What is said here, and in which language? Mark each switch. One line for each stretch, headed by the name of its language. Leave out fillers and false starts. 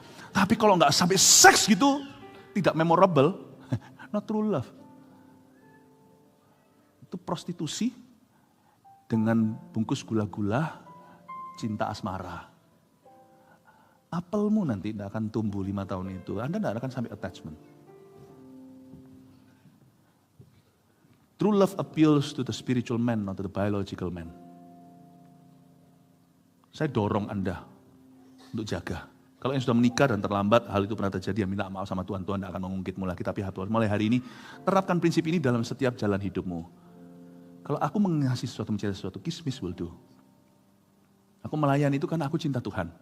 Indonesian: Tapi kalau nggak sampai seks gitu, tidak memorable,
English: not true love.
Indonesian: Itu prostitusi dengan bungkus gula-gula, cinta asmara. Apelmu nanti tidak akan tumbuh 5 tahun itu. Anda tidak akan sampai attachment.
English: True love appeals to the spiritual man, not to the biological man.
Indonesian: Saya dorong Anda untuk jaga. Kalau yang sudah menikah dan terlambat, hal itu pernah terjadi, minta maaf sama Tuhan. Tuhan tidak akan mengungkitmu lagi. Tapi mulai hari ini, terapkan prinsip ini dalam setiap jalan hidupmu. Kalau aku mengasihi sesuatu, mencintai sesuatu, kismis
English: will do.
Indonesian: Aku melayani itu karena aku cinta Tuhan.